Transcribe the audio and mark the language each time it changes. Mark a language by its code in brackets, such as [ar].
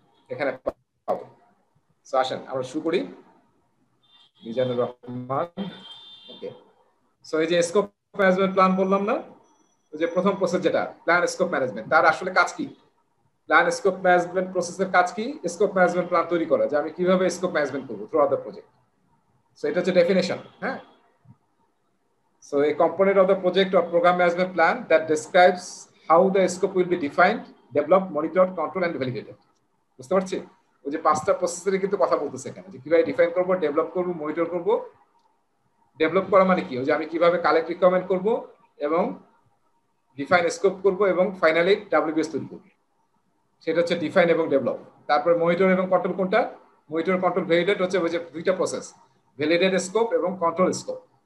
[bn] এখানে পাবো। সো আসেন আমরা শুরু করি। মিজানুর রহমান, ওকে। সো এই যে স্কোপ ম্যানেজমেন্ট প্ল্যান বললাম না, ওই যে প্রথম প্রসেস যেটা প্ল্যান স্কোপ ম্যানেজমেন্ট, তার আসলে কাজ কি? প্ল্যান স্কোপ ম্যানেজমেন্ট প্রসেসের কাজ কি? স্কোপ ম্যানেজমেন্ট প্ল্যান তৈরি করা, যে আমি কিভাবে স্কোপ ম্যানেজমেন্ট করবো through out the project. So এটা হচ্ছে ডেফিনেশন, হ্যাঁ। [en] So a component of the project or program management plan that describes how the scope will be defined, developed, monitored, controlled and validated. [bn] বুঝতে পারছি? ওই যে 5টা প্রসেসের কিন্তু কথা বলতেছে এখানে, যে কিভাবে ডিফাইন করব, ডেভেলপ করব, মনিটর করব। ডেভেলপ করা মানে কি, ওই যে আমি কিভাবে কালেক্ট রিকোয়ারমেন্ট করব এবং ডিফাইন স্কোপ করব এবং ফাইনালি ডাব্লিউবিএস তৈরি করব, সেটা হচ্ছে ডিফাইন এবং ডেভেলপ। তারপর মনিটর এবং কন্ট্রোল কোনটা? মনিটর, কন্ট্রোল, ভ্যালিডেট হচ্ছে ওই যে 2টা প্রসেস, ভ্যালিডেট স্কোপ এবং কন্ট্রোল স্কোপ।